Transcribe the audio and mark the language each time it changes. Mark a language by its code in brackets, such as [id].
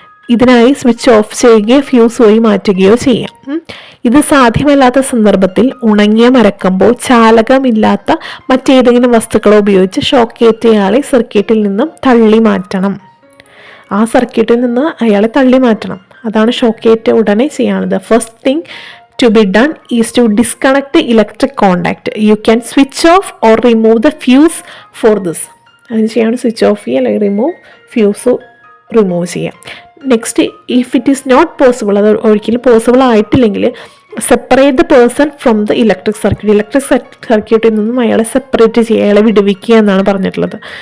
[ml] ഇതിനായി switch off ചെയ്യുകയോ fuse വഴി മാറ്റുകയോ ചെയ്യാം. ഇത് സാധ്യമല്ലാത്ത സന്ദർഭത്തിൽ ഉണങ്ങിയ മരക്കമ്പോ ചാലകമില്ലാത്ത മറ്റേതെങ്കിലും വസ്തുക്കളോ ഉപയോഗിച്ച് ഷോക്കേറ്റയാളെ സർക്യൂട്ടിൽ നിന്നും തള്ളി മാറ്റണം. ആ സർക്യൂട്ടിൽ നിന്ന് അയാളെ തള്ളി മാറ്റണം. അതാണ് ഷോക്കേറ്റ് ഉടനെ ചെയ്യാനുള്ളത്. [en] First thing to be done is to disconnect the electric contact. You can switch off or remove the fuse for this. [ml] അതിന് ചെയ്യാണ് സ്വിച്ച് ഓഫ് ചെയ്യുക അല്ലെങ്കിൽ റിമൂവ് ഫ്യൂസ് റിമൂവ് ചെയ്യാം. [en] next, if it is not possible, [ml] അത് ഒരിക്കലും possible ആയിട്ടില്ലെങ്കിൽ [en] Separate the person from the electric circuit. [ml] Electric സർക്യൂട്ടിൽ നിന്നും അയാളെ സെപ്പറേറ്റ് ചെയ്യുക, അയാളെ വിടുവിക്കുക എന്നാണ് പറഞ്ഞിട്ടുള്ളത്.